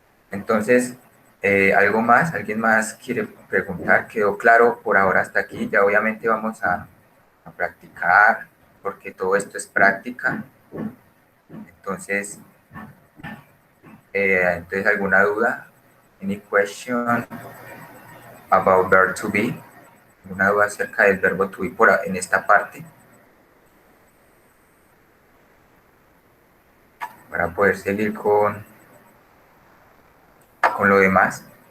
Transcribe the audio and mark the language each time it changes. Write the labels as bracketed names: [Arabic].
[Spanish] Entonces, ¿algo más? ¿Alguien más quiere preguntar? ¿Quedó claro por ahora hasta aquí? Ya obviamente vamos a practicar porque todo esto es práctica. Entonces, entonces, ¿alguna duda? [English] Any question about verb to be? [Spanish] ¿Alguna duda acerca del verbo to be en esta parte? Para poder seguir con lo demás.